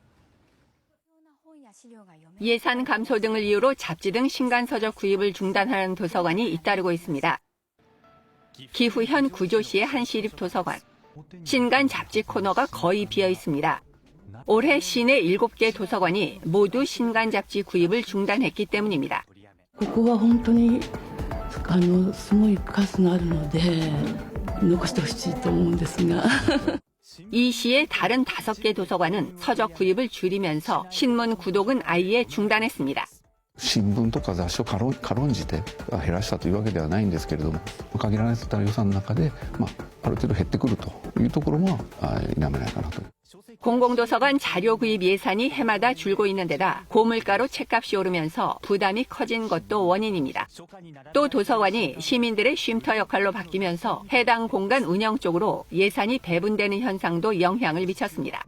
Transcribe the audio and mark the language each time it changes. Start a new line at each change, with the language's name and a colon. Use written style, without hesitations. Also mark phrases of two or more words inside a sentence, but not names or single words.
Korean: 예산 감소 등을 이유로 잡지 등 신간 서적 구입을 중단하는 도서관이 잇따르고 있습니다. 기후현 구조시의 한 시립 도서관. 신간 잡지 코너가 거의 비어 있습니다. 올해 시내 7개 도서관이 모두 신간 잡지 구입을 중단했기 때문입니다.
Japanese: ここは本当にすごい数があるので残してほしいと思うんですが
Korean: 이 시의 다른 5개 도서관은 서적 구입을 줄이면서 신문 구독은 아예 중단했습니다.
Japanese: 新聞とか雑誌を軽んじて減らしたというわけではないんですけれども、限られた予算の中で、ある程度減ってくるというところも否めないかなと。
Korean: 공공도서관 자료 구입 예산이 해마다 줄고 있는 데다 고물가로 책값이 오르면서 부담이 커진 것도 원인입니다. 또 도서관이 시민들의 쉼터 역할로 바뀌면서 해당 공간 운영 쪽으로 예산이 배분되는 현상도 영향을 미쳤습니다.